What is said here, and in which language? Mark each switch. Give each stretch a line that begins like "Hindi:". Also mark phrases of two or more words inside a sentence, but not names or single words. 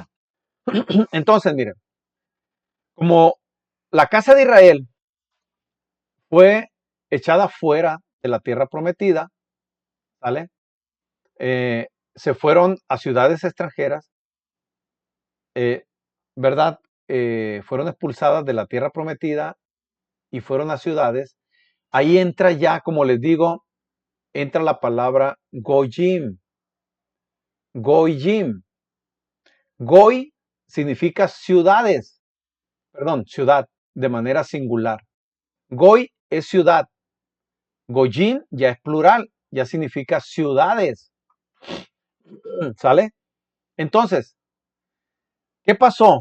Spanish: Entonces, miren, como la casa de Israel fue echada fuera de la tierra prometida, ¿sale? Se fueron a ciudades extranjeras, eh, ¿verdad? Fueron expulsadas de la tierra prometida y fueron a ciudades. Ahí entra ya, como les digo, entra la palabra Goyim. Goyim. Goy significa ciudades, perdón, ciudad de manera singular. Goy es ciudad. Goyim ya es plural, ya significa ciudades. ¿Sale? Entonces, ¿qué pasó?